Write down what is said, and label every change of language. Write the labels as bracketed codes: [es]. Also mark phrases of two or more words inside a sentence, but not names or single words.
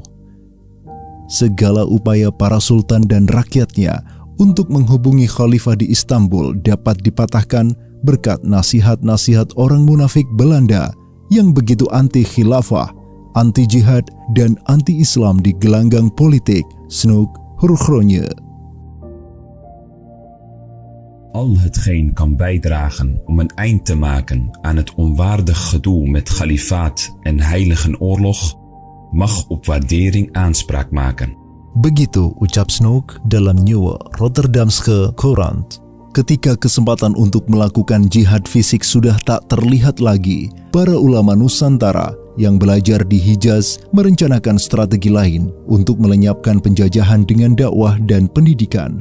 [id] Segala upaya para sultan dan rakyatnya untuk menghubungi khalifah di Istanbul dapat dipatahkan berkat nasihat-nasihat orang munafik Belanda yang begitu anti-khilafah, anti-jihad, dan anti-Islam di gelanggang politik Snoek Hurgroje. [nl] Al hetgeen kan bijdragen om een eind te maken aan het onwaardig gedoe met khalifaat en heiligen-oorlog, mag op waardering aanspraak maken. [id] Begitu ucap Snoek dalam Nieuwe Rotterdamse Courant. Ketika kesempatan untuk melakukan jihad fisik sudah tak terlihat lagi, para ulama Nusantara yang belajar di Hijaz merencanakan strategi lain untuk melenyapkan penjajahan dengan dakwah dan pendidikan.